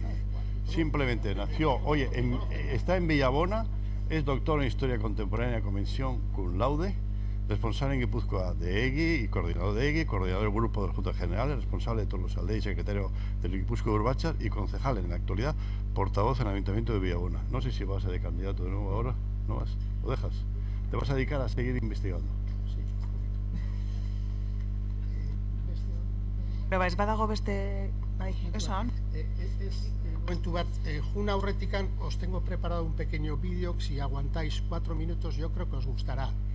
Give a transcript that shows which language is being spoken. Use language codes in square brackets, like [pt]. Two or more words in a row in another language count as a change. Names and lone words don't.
[es] Simplemente nació, oye, está en Villabona, es doctor en Historia Contemporánea con mención [la] cum laude, [es] responsable en Guipúzcoa de EGI y coordinador de EGI, coordinador del grupo de las Juntas Generales, responsable de todos los aldeas y secretario del Guipúzcoa Urbachar y concejal en la actualidad, portavoz en el Ayuntamiento de Villabona. No sé si vas a de candidato de nuevo ahora, ¿no vas? ¿Lo dejas? ¿Te vas a dedicar a seguir investigando? [eu] Pero ez badago beste... Bai, esan. Momentu bat, Jun aurretikan [es] os tengo preparado un pequeño vídeo, si aguantáis 4 minutos yo creo que os gustará.